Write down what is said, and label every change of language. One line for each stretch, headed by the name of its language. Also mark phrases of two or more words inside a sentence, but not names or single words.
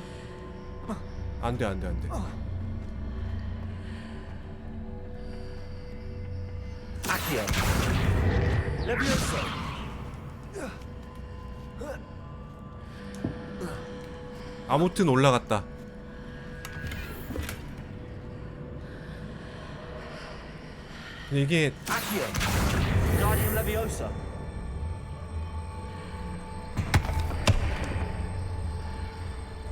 Korean: 안 돼, 안 돼, 안 돼. Accio. Leviosa. 아무튼 올라갔다. 근데 이게 Accio. Wingardium Leviosa.